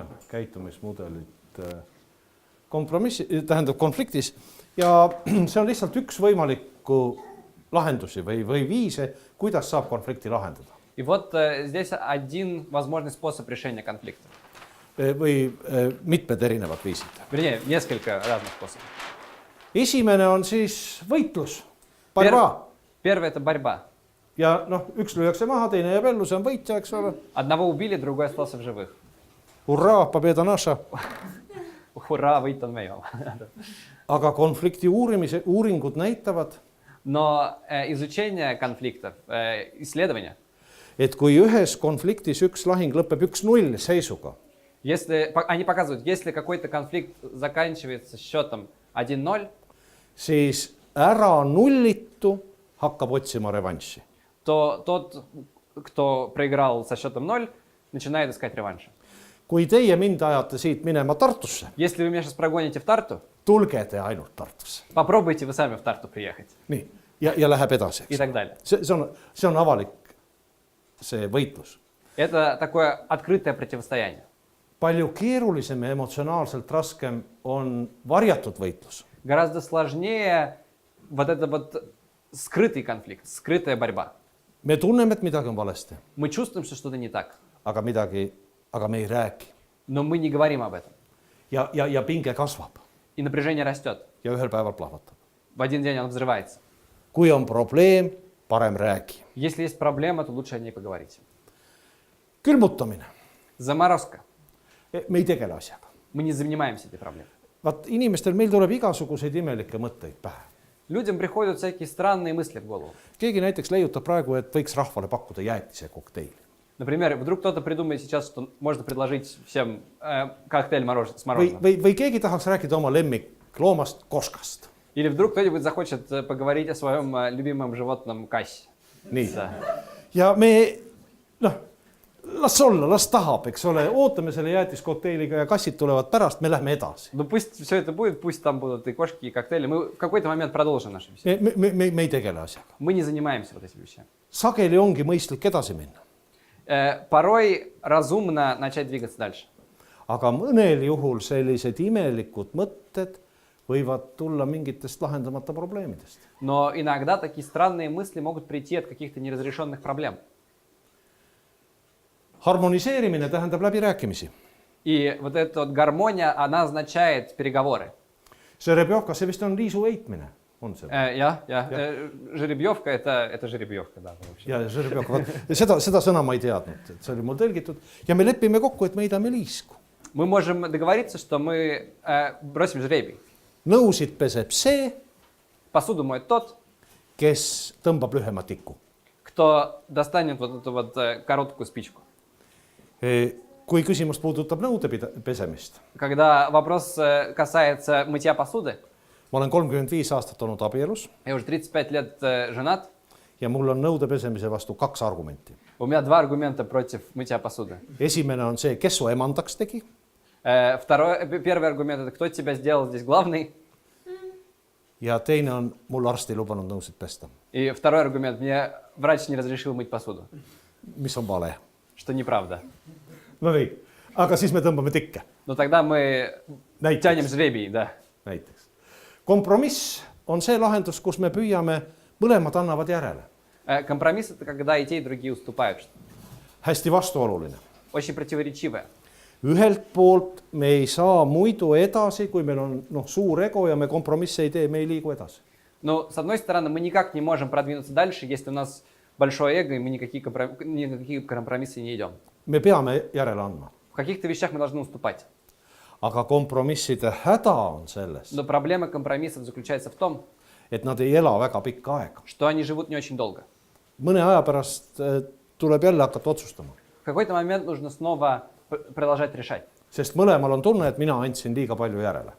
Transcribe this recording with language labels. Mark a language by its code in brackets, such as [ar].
[et] Käitumismudelid kompromissi, tähendab konfliktis ja see on lihtsalt üks võimalikku lahendusi või viise, kuidas saab konflikti lahendada. [ru] И вот здесь один возможный способ решения конфликта. [et] Või mitmed erinevad viisid. [ru] Вернее, несколько разных способов. [et] Esimene on siis võitlus. [ru] Борьба. Первый это борьба. [et] Ja noh, üks lüüakse maha, teine jääb ellu, see on võitja, eks ole. [ru] Одного убили, другой остался в живых. Hurraa, победа наша. [et] Hurraa, võit on meie oma. Aga konflikti uuringud näitavad, [ru] Но изучение конфликтов, исследования, [et] et kui ühes konfliktis üks lahing lõpeb 1-0 seisuga, [ru] если они показывают, если какой-то конфликт заканчивается счетом 1-0, [et] siis ära nullitu hakkab otsima revanši. [ru] то тот, кто проиграл со счетом 0, начинает искать реванш. [et] Kui teie mind ajate siit minema Tartusse, [ru] Если вы меня сейчас прогоните в Тарту, [et] tulge te ainult Tartusse. [ru] попробуйте вы сами в Тарту приехать. [et] Nii, ja läheb edasi. [ru] И так далее. [et] See on avalik see võitlus. [ru] Это такое открытое противостояние. [et] Palju keerulisem ja emotsionaalselt raskem on varjatud võitlus. [ru] Гораздо сложнее вот это вот скрытый конфликт, скрытая борьба. [et] Me tunneme, et midagi on valesti, [ru] Мы чувствуем, что что-то не так, [et] aga me ei räägi. [ru] но мы не говорим об этом. [et] Ja pinge kasvab [ru] И напряжение растет. [et] ja ühel päeval plahvatab. [ru] В один день оно взрывается. [et] Kui on probleem, parem räägi. [ru] Если есть проблема, то лучше о ней поговорить. [et] Külmutamine. [ru] Заморозка. [et] Me ei tegele asjaga. [ru] Мы не занимаемся этой проблемой. [et] Vaat inimestel meil tuleb igasuguseid imelikke mõtteid pähe. [ru] Людям приходят всякие странные мысли в голову. [et] Keegi näiteks leiutab praegu, et võiks rahvale pakkuda jäätise kokteili. [ru] Например, вдруг кто-то придумает сейчас, что можно предложить всем коктейль с мороженым. [et] Või keegi tahaks rääkida oma lemmikloomast koskast. [ru] Или вдруг кто-нибудь захочет поговорить о своем любимом животном кассе. [et] Nii. Ja me, las olla, las tahab, eks ole, ootame selle jäätiskokteiliga ja kassid tulevad pärast, me lähme edasi. [ru] Ну пусть все это будет, пусть там будут и кошки, и коктейли. Мы в какой-то момент продолжим нашу беседу. [et] Me ei tegele asjaga. [ru] Мы не занимаемся вот этими вещами. [et] Sageli ongi mõistlik edasi minna. [ru] Порой разумно начать двигаться дальше. [et] Aga mõnel juhul sellised imelikud mõtted võivad tulla mingitest lahendamata probleemidest. [ru] Но иногда такие странные мысли могут прийти от каких-то неразрешенных проблем. [et] Harmoniseerimine tähendab läbirääkimisi. [ru] И вот эта вот гармония, она означает переговоры. [et] Жеребьевка, see vist on liisu heitmine. On see? [ru] Жеребьевка, это жеребьевка, да. [et] Ja жеребьевка, seda sõna ma ei teadnud, et see oli mul tõlgitud. Ja me lepime kokku, et me heidame liisku. [ru] Мы можем договориться, что мы бросим жребий. [et] Nõusid peseb see, [ru] Посуду моет тот, [et] kes tõmbab lühema tiku. [ru] кто достанет вот эту вот короткую спичку. [et] Kui küsimus puudutab nõude pesemist. [ru] Когда вопрос касается мытья посуды, [et] Ma olen 35 aastat olnud abielus [ru] я уже 35 лет женат, [et] ja mul on nõude pesemise vastu 2 argumenti. [ru] у меня 2 аргумента против мытья посуды. [et] Esimene on see, kes su emandaks tegi. [ru] Первый аргумент – это кто тебя сделал здесь главный. [et] Ja teine on, mul arst ei lubanud nõusid pesta. [ru] И второй аргумент – мне врач не разрешил мыть посуду. [et] Mis on vale. [ru] Что неправда. [et] No nii, aga siis me tõmbame tikke. [ru] Но тогда мы тянем жребий, да. [et] Näiteks. Kompromiss on see lahendus, kus me püüame, mõlemad annavad järele. [ru] Компромисс – это когда и те, и другие уступают. [et] Hästi vastuoluline. [ru] Очень противоречивое. [et] Ühelt poolt me ei saa muidu edasi, kui meil on suur ego ja me kompromisse ei tee, me ei liigu edasi. [ru] Но, с одной стороны, мы никак не можем продвинуться дальше, если у нас большое эго, и мы никакие компромиссы не идем. [et] Me peame järele andma. [ru] В каких-то вещах мы должны уступать. [et] Aga kompromisside häda on selles, [ru] Но проблема компромиссов заключается в том, [et] et nad ei ela väga pikka aega. [ru] что они живут не очень долго. [et] Mõne aja pärast tuleb jälle hakata otsustama. [ru] В какой-то момент нужно снова продолжать решать. [et] Sest mõlemal on tunne, et mina andsin liiga palju järele.